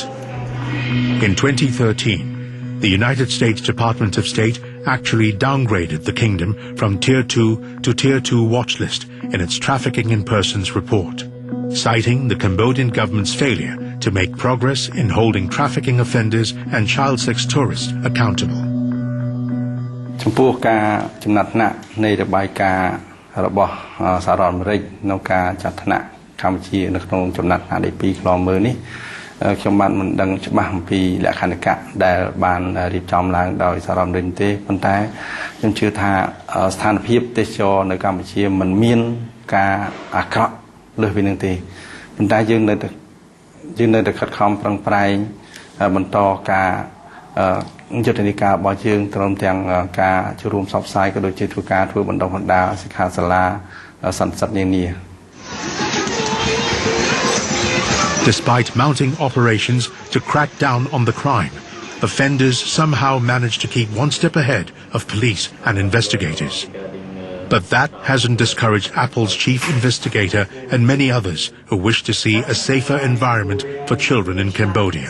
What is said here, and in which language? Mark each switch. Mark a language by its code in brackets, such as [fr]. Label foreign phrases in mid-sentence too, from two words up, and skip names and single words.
[en] In 2013, the United States Department of State actually downgraded the kingdom from Tier 2 to Tier 2 watch list in its Trafficking in Persons report, citing the Cambodian government's failure to make progress in holding trafficking offenders and child sex tourists accountable. [km] ចំពោះការចំណាត់ថ្នាក់នៃរបាយការណ៍របស់សហរដ្ឋអាមេរិកនៅការចាត់ថ្នាក់កម្ពុជានៅក្នុងចំ ណាត់ថ្នាក់ទី2 ខ្លមើលនេះខ្ញុំបានមិនដឹងច្បាស់អំពីលក្ខន្តិកៈដែលបានរៀបចំឡើងដោយសហរដ្ឋអាមេរិកទេប៉ុន្តែខ្ញុំជឿថាស្ថានភាពទេសចរនៅកម្ពុជាមិនមានការអាក្រក់លើសពីនេះទេប៉ុន្តែយើងនៅតែខិតខំប្រឹងប្រែងបន្តការយុទ្ធនាការរបស់យើងព្រមទាំងការចូលរួមផ្សព្វផ្សាយក៏ដូចជាធ្វើការធ្វើបណ្ដុះបណ្ដាលសិក្ខាសាលាសន្និសីទនានា [en] Despite mounting operations to crack down on the crime, offenders somehow manage to keep one step ahead of police and investigators. But that hasn't discouraged Apple's chief investigator and many others who wish to see a safer environment for children in Cambodia.